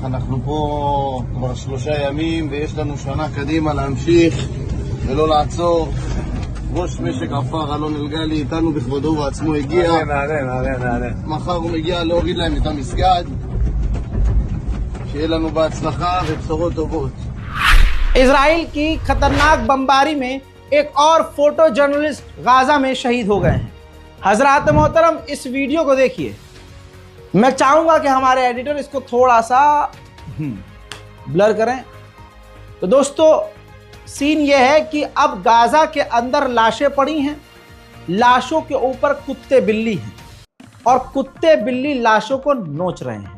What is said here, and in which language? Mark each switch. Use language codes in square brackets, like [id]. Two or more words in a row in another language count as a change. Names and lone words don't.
[he] אנחנו פה כבר 3 ימים ויש לנו שנה קדימה להמשיך ולא לעצור. ראש משק עפר אלון אלגלי איתנו בכבודו ובעצמו הגיע. נעלה. מחר הוא מגיע להוריד להם את המסגד. שיהיה לנו בהצלחה ובשורות טובות. [hi] इजराइल की खतरनाक बमबारी में एक और फोटो जर्नलिस्ट गाजा में शहीद हो गए हैं। हजरात मोहतरम, इस वीडियो को देखिए। मैं चाहूंगा कि हमारे एडिटर इसको थोड़ा सा ब्लर करें। तो दोस्तों, सीन यह है कि अब गाजा के अंदर लाशें पड़ी हैं, लाशों के ऊपर कुत्ते बिल्ली हैं और कुत्ते बिल्ली लाशों को नोच रहे हैं।